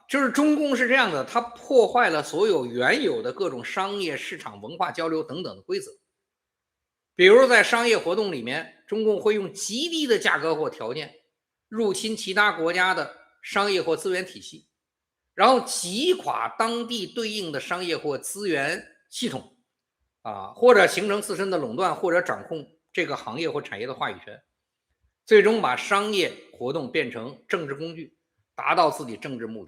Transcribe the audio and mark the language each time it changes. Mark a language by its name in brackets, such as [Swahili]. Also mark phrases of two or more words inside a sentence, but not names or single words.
[Chinese] 就是中共是這樣的，它破壞了所有原有的各种商業、市场、文化交流等等的規则。比如在商業活动里面，中共会用极低的價格或条件入侵其他国家的商業或資源體系，然後擊垮當地對應的商業或資源系統，或者形成自身的垄斷，或者掌控这个行业或產業的話語權，最終把商業活動變成政治工具，達到自己政治目的。